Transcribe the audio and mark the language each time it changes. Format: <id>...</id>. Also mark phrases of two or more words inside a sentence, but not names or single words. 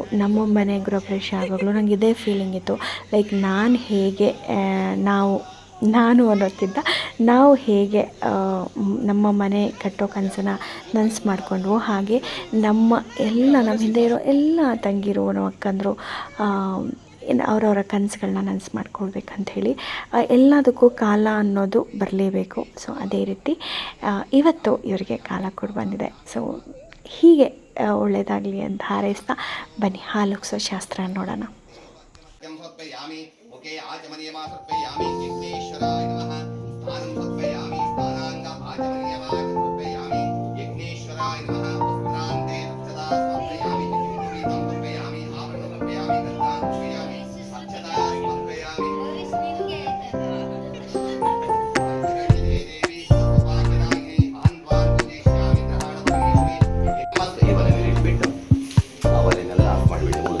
<kn>ನಮ್ಮ ಮನೆ ಗೃಹ ಪ್ರವೇಶ ಆವಾಗಲೂ ನನಗೆ ಇದೇ ಫೀಲಿಂಗ್ ಇತ್ತು. ಲೈಕ್ ನಾನು ಅನ್ನೋಕ್ಕಿಂತ ನಾವು ಹೇಗೆ ನಮ್ಮ ಮನೆ ಕಟ್ಟೋ ಕನಸನ್ನು ನನಸು ಮಾಡಿಕೊಂಡ್ವು, ಹಾಗೆ ನಮ್ಮ ಹಿಂದೆ ಇರೋ ಎಲ್ಲ ತಂಗಿರು, ನಮ್ಮ ಅಕ್ಕಂದರು ಅವರವರ ಕನಸುಗಳನ್ನ ನನಸು ಮಾಡ್ಕೊಳ್ಬೇಕಂತ ಹೇಳಿ. ಎಲ್ಲದಕ್ಕೂ ಕಾಲ ಅನ್ನೋದು ಬರಲೇಬೇಕು. ಸೊ ಅದೇ ರೀತಿ ಇವತ್ತು ಇವರಿಗೆ ಕಾಲ ಕೂಡ ಬಂದಿದೆ. ಸೊ ಹೀಗೆ ಒಳ್ಳೆಯದಾಗಲಿ ಅಂತ ಹಾರೈಸ್ತಾ ಬನ್ನಿ ಹಾಲುಕ್ಸೋ ಶಾಸ್ತ್ರ ನೋಡೋಣ.</kn> <sa>समर्पयामि मुखे आचमनीयमा समर्पयामि यज्ञेश्वराय नमः स्थानं समर्पयामि स्थानांग आचमनीयमा समर्पयामि यज्ञेश्वराय नमः पुत्रान्ते अक्षता समर्पयामि गीतं समर्पयामि आभरणं समर्पयामि गन्धां समर्पयामि अक्षता समर्पयामि देवी सर्वभाग्यदायिनी आन्वान् पूजिष्यामि ग्रहाणपरमेश्वरी मस्त</sa> <kn>ಇವರನ್ನು ಇಟ್ಬಿಟ್ಟು ಅವರನ್ನೆಲ್ಲ ಆಫ್ ಮಾಡಿಬಿಟ್ಟು</kn>